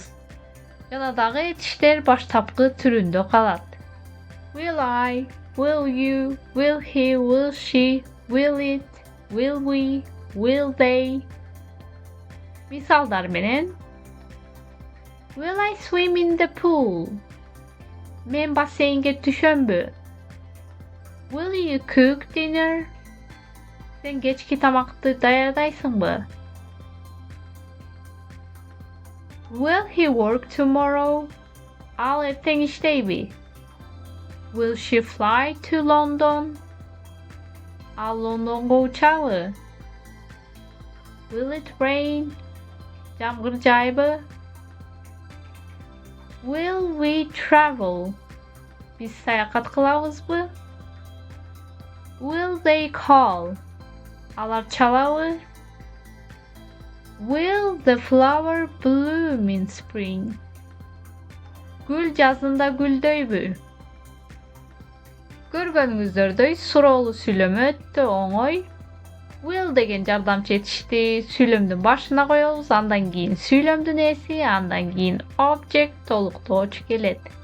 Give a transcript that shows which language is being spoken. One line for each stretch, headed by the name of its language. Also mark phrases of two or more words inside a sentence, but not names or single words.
Kyrgyz: Жана дагы этиштер баштапкы түрүндө калат.
English: Will I, will you, will he, will she, will it, will we, will they.
Kyrgyz: Мисалдар менен
English: Will I swim in the pool?
Kyrgyz: Мен бассейнге түшөмбү?
English: Will you cook dinner?
Kyrgyz: Сен кечки тамакты даярдайсыңбы?
English: Will he work tomorrow?
Kyrgyz: Ал эртең иштейби?
English: Will she fly to London?
Kyrgyz: Ал Лондонго учабы?
English: Will it rain?
Kyrgyz: Жамгыр жайбы?
English: Will we travel?
Kyrgyz: Биз саякат кылабызбы?
English: Will they call?
Kyrgyz: Алар чалабы?
English: Will the flower bloom in spring?
Kyrgyz: Гүл жазында гүлдөйбү? Көргөнүңүздөрдөй суроолуу сүйлөм өтө оңой. Will деген жардамчы этишти сүйлөмдүн башына коебуз, андан кийин сүйлөмдүн эси, андан кийин object толуктоочу келет.